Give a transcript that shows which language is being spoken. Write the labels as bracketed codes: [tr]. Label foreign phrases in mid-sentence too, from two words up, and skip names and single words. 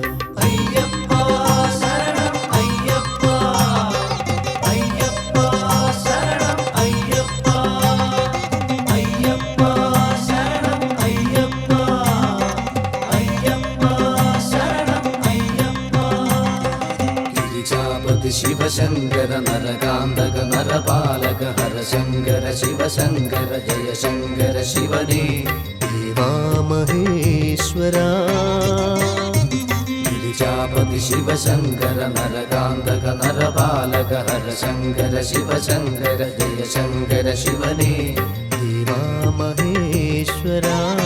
[ml] അയ്യപ്പ ശരണം അയ്യപ്പ അയ്യപ്പ ശരണം അയ്യപ്പ അയ്യപ്പ ശരണം അയ്യപ്പ അയ്യപ്പ ശരണം അയ്യപ്പ. [sa] गिरिजापति शिवशङ्कर नरकान्तक नरपालक हरशङ्कर शिवशङ्कर जय शङ्कर शिवने देवा महेश्वरा गिरिजापति शिवशङ्कर नरकान्तक नरपालक हरशङ्कर शिवशङ्कर जय शङ्कर शिवने देवा महेश्वरा